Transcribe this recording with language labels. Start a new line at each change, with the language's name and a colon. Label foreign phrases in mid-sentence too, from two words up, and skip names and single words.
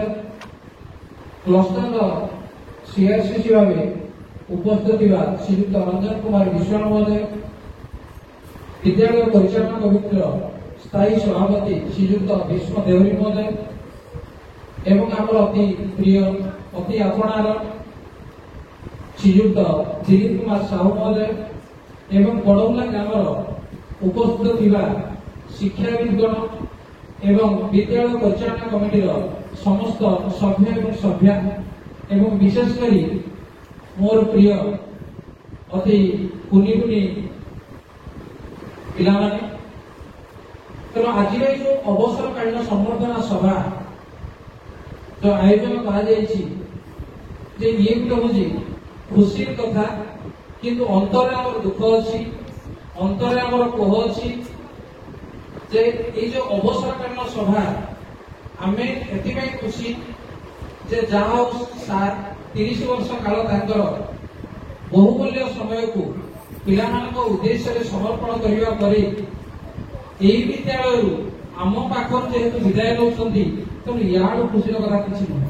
Odia: କ୍ଲଷ୍ଟରର CRCC ଭାବେ ଉପସ୍ଥିତ ଥିବା ଶ୍ରୀଯୁକ୍ତ ରଞ୍ଜନ କୁମାର ବିଶ୍ୱାଳ ମହୋଦୟ, ବିଦ୍ୟାଳୟ ପରିଚାଳନା କମିଟିର ସ୍ଥାୟୀ ସଭାପତି ଶ୍ରୀଯୁକ୍ତ ଭୀଷ୍ମ ଦେହୁରୀ ମହୋଦୟ ଏବଂ ଆମର ଅତି ପ୍ରିୟ ଅତି ଆପଣାର ଶ୍ରୀଯୁକ୍ତ ଦିলীପ କୁମାର ସାହୁ ମହୋଦୟ ଏବଂ ବଡଗୁଲା ଗ୍ରାମର ଉପସ୍ଥିତ ଥିବା ଶିକ୍ଷାବିଦଗଣ ଏବଂ ବିଦ୍ୟାଳୟ ପରିଚାଳନା କମିଟିର ସମସ୍ତ ସଭ୍ୟ ଏବଂ ସଭ୍ୟା ଏବଂ ବିଶେଷ କରେ ମୋର ପ୍ରିୟ ଅତି କୁନି কুনি ପିଲାମାନେ ତେଣୁ ଆଜିର ଏଇ ଯୋଉ ଅବସରକାଳୀନ ସମ୍ବର୍ଦ୍ଧନା ସଭା ଯୋଉ ଆୟୋଜନ କରାଯାଇଛି ଯେ ଇଏ ଗୋଟେ ହଉଛି ଖୁସିର କଥା, କିନ୍ତୁ ଅନ୍ତରରେ ଆମର ଦୁଃଖ ଅଛି, ଅନ୍ତରରେ ଆମର କୋହ ଅଛି ଯେ ଏଇ ଯୋଉ ଅବସରକାଳୀନ ସଭା ଆମେ ଏଥିପାଇଁ ଖୁସି ଯେ ଯାହା ହଉ ସାର୍ 30 ବର୍ଷ କାଳ ତାଙ୍କର ବହୁମୂଲ୍ୟ ସମୟକୁ ପିଲାମାନଙ୍କ ଉଦ୍ଦେଶ୍ୟରେ ସମର୍ପଣ କରିବା ପରେ ଏହି ବିଦ୍ୟାଳୟରୁ ଆମ ପାଖରୁ ଯେହେତୁ ବିଦାୟ ନେଉଛନ୍ତି, ତେଣୁ ୟାଠୁ ଖୁସିର କଥା କିଛି ନୁହେଁ।